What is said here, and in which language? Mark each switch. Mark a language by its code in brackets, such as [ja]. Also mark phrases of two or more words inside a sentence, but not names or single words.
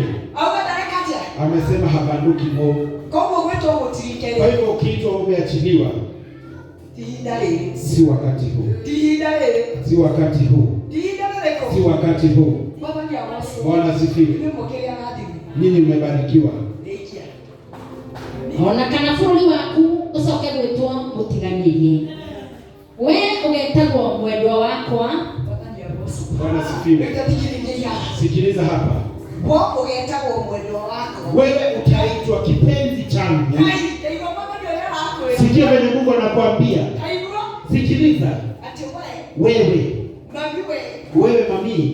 [sw] Amesema habanduki Mungu. Kwa hivyo ukiitwa umeachiliwa, si wakati huu. Si wakati huu. Si wakati huu. Bwana asifiwe. Nini mmebarikiwa. [ki] Ona kana bũrũri waku ũcoke gwĩtwo mũtiganĩrie. We ũgetagwo mwendwa wakwa. [sw] Bwana asifiwe. Sikiliza hapa. Wewe utaitwa kipenzi changu. Sikia venye Mungu anakuambia. Sikiliza. Wewe mami.